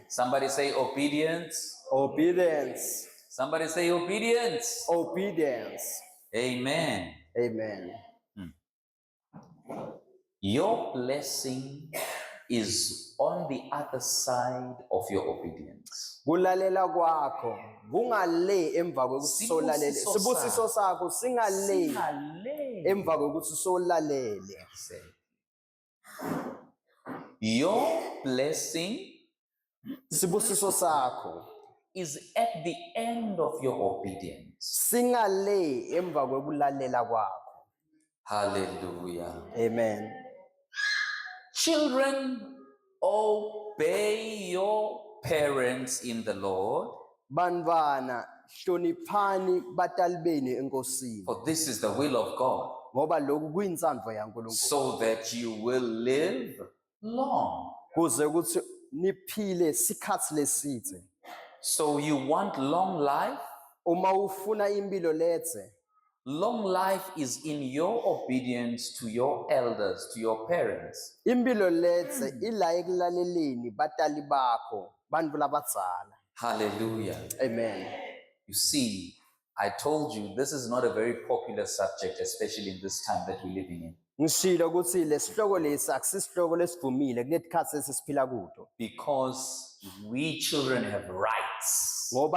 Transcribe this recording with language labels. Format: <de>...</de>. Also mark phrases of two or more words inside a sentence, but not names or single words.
<en>Somebody say obedience. Obedience. Somebody say obedience. Obedience. Amen. Amen. Your blessing is on the other side of your obedience.</en> <ss>Kulalela kwakho kungale emva kokusolalele. Sibusiso sakho singale emva kokuthi solalele.</ss> <en>Your blessing</en> <ss>sibusiso sakho</ss> <en>is at the end of your obedience.</en> <ss>Singale emva kokulalela kwakho.</ss> <en>Hallelujah. Amen. Children, obey your parents in the Lord.</en> <ss>Banvana hloniphani batali benu enkosini.</ss> <en>For this is the will of God.</en> <ss>Ngoba lokhu kuyintsandvo yaNkulunkulu.</ss> <en>So that you will live long.</en> <ss>Kuze ukuthi niphile sikhathi leside.</ss> <en>So you want long life?</en> <ss>Uma ufuna impilo letse.</ss> <en>Long life is in your obedience to your elders, to your parents.</en> <ss>Impilo letse ila ekulaleleni batali bakho, bantu labadzala.</ss> <en>Hallelujah. Amen. You see, I told you this is not a very popular subject, especially in this time that we're living in. Because we children have rights.</en>